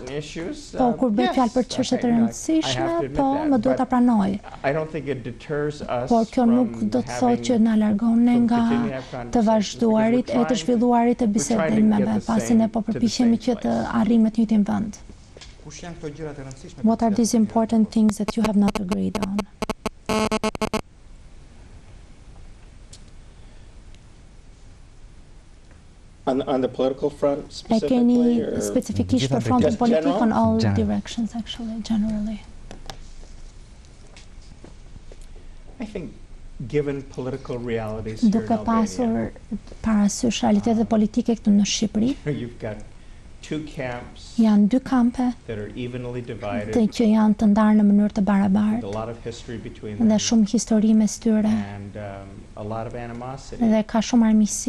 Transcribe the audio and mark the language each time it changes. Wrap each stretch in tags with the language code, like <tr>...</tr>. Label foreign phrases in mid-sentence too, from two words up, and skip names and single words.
<sq>Po kur bëj fjalë për çështje të rëndësishme, po më duhet ta pranoj. Por kjo nuk do të thotë që na largon ne nga të vazhduarit e të zhvilluarit të bisedimeve, pasi ne po përpiqemi që të arrijmë të njëjtin vend.</sq> <en>What are these important things that you have not agreed on? On the political front specifically?</en> <sq>E keni specifikisht për frontin politik</sq> <en>on all directions, actually, generally. I think given political realities</en> <sq>duke pasur parasysh realitetet politike këtu në Shqipëri, janë dy kampe që janë të ndarë në mënyrë të barabartë dhe shumë histori mes tyre dhe ka shumë armiqësi.</sq>